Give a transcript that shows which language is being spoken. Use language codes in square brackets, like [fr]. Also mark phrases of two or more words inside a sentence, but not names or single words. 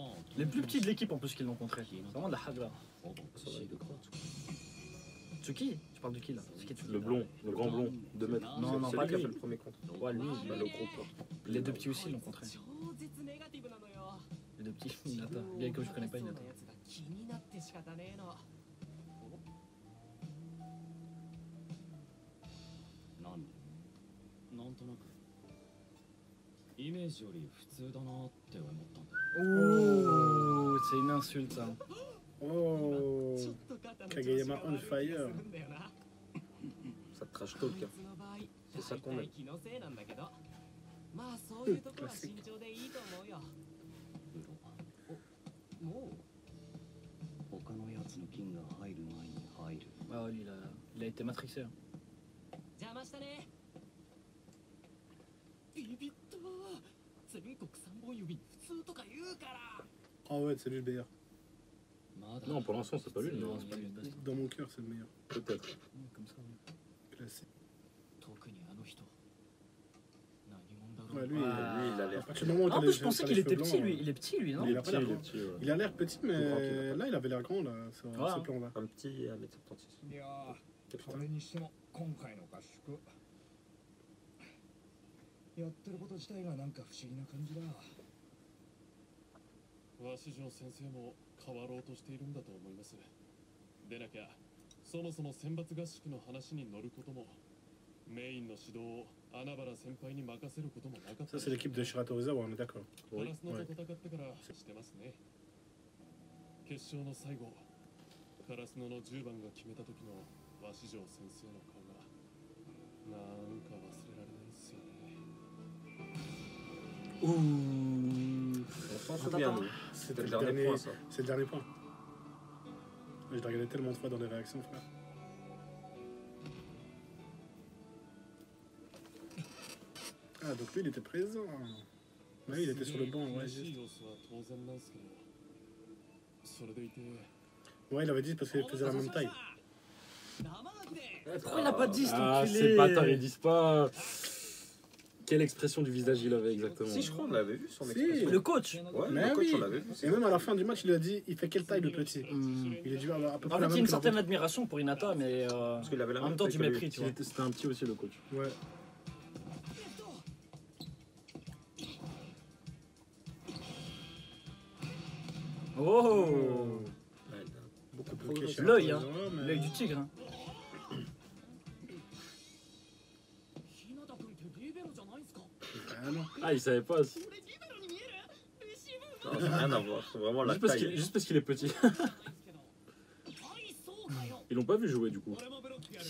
[fr] Les plus petits de l'équipe en plus qui l'ont contré. C'est vraiment de la hagla. Tsuki? Tu parles de qui là? C'est qui, Tsuki? Le blond, le grand blond, 2 mètres. Non, non, C'est pas lui qui a lui. fait le premier contre. Ouais, lui. Bah, le groupe. Les deux petits aussi l'ont contré. Les deux petits, Hinata. Bien que je connais pas Hinata. [ja] なんとなくイメージより普通だなって思ったんだ。 [fr] Ouh, c'est une insulte ça. Oh, Kageyama [en] on fire. [fr] Ça te [en] trash talk. [fr] Hein. C'est ça qu'on aime. [ja] まあそういうとこは慎重でいいと思うよ。もう他のやつの金が入る前に入る。 [fr] Ah ouais, lui, il a été matrixé. hein. [ja] 邪魔したね。ビビった。全国三本指普通とか言うから。 [fr] Ah ouais, c'est lui le meilleur. [ja] まだ [fr] Non, pour l'instant, c'est pas lui le Non, meilleur. c'est pas lui le best. Dans mon cœur, c'est le meilleur. Peut-être. Comme ça. Classé. [ja] 特にあの人何者だろう。 [fr] Ouais, lui, Ah. Lui, il a à l'air. partir du moment où En t'as plus, les- je pensais t'as qu'il les était cheveux petit blancs, lui. Il est petit lui, non? Il a pas l'air Il est grand. petit, ouais. Il a l'air petit, mais grand qu'il a pas. là, il avait l'air grand, là, sur Ouais. ce plan-là. Un petit 1m76. [ja] いやー、 [fr] Putain. [ja] それにしても今回の合宿やってること自体がなんか不思議な感じだ。鷲城先生も変わろうとしているんだと思います。でなきゃそもそも選抜合宿の話に乗ることもメインの指導を穴原先輩に任せることもなかった。 [fr] Ça, c'est l'équipe de Shiratorizawa, on est d'accord. [ja] カラスノと戦ってからしてますね。決勝の最後、カラスノの10番が決めた時の鷲城先生の顔がなんか忘れられないんですよね。 [fr] Ouh. On s'en souvient, nous. C'était C'était le le dernier dernier, point, ça. c'est le dernier point. Je l'ai regardé tellement de fois dans les réactions, frère. Ah, donc lui, il était présent. Oui, il était sur le banc, ouais. [ja] 悔しい [fr] juste. [ja] 様子は当然なんですけど、それでいて [fr] Ouais, il avait dit parce qu'il faisait la même taille. [ja] 生ガキで。 [fr] Pourquoi il a pas dit cet Ah, enculé? ces bâtards, ils disent pas. Quelle expression du visage il avait exactement. Si, je crois qu'on l'avait vu son Si. expression. Le coach. Ouais, Mais le coach, oui. on l'avait vu. Et même à la fin du match, il a dit il fait quelle taille le petit Hmm. Il a dû avoir à peu près En la fait, il y a même une que certaine l'autre. admiration pour Hinata, mais Parce qu'il avait la en même temps taille du que lui. mépris, tu vois. C'était un petit aussi le coach. Ouais. Oh, Ouais, Beaucoup bloqué chez L'œil, hein. Shiratorizawa, mais- l'œil du tigre. hein. [ja] 日向君ってリベロじゃないんすか。 [fr] Ah non. Ah, il savait pas. [ja] 俺リベロに見える。レシーブ。 [fr] Non, ça n'a rien à voir. C'est vraiment la Juste parce qu'il taille. est petit. [ja] ですけど。はい、そうかよ。 [fr] Ils l'ont pas vu jouer du coup. [ja] 俺もブロックやる。